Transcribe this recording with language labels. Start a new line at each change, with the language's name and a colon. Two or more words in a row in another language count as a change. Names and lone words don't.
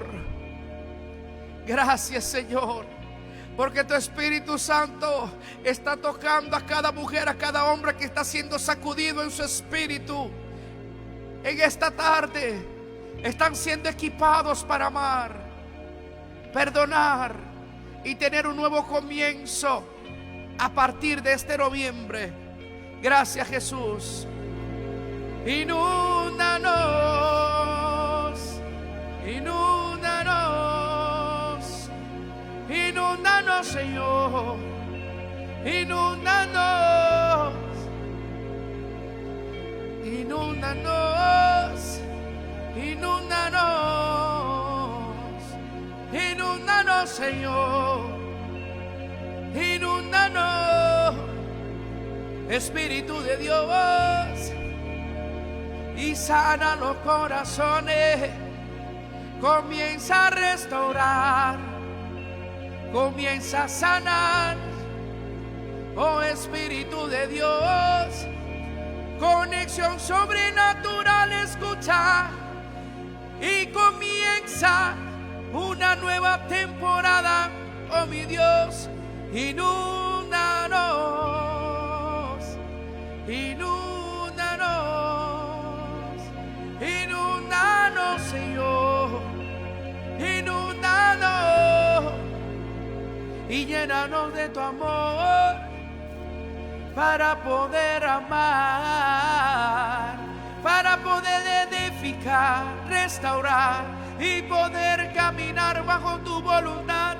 Spanish: Gracias, Señor, porque tu Espíritu Santo está tocando a cada mujer, a cada hombre que está siendo sacudido en su espíritu. En esta tarde están siendo equipados para amar, perdonar y tener un nuevo comienzo a partir de este noviembre. Gracias, Jesús. Inúndanos, inúndanos, inúndanos, Señor. Inúndanos, inúndanos, inúndanos, inúndanos, Señor. Inúndanos, Espíritu de Dios, y sana los corazones. Comienza a restaurar, comienza a sanar, oh Espíritu de Dios. Conexión sobrenatural, escucha, y comienza una nueva temporada, oh mi Dios. Inúndanos, inúndanos, inúndanos, Señor. Inúndanos y llénanos de tu amor para poder amar, para poder edificar, restaurar y poder caminar bajo tu voluntad.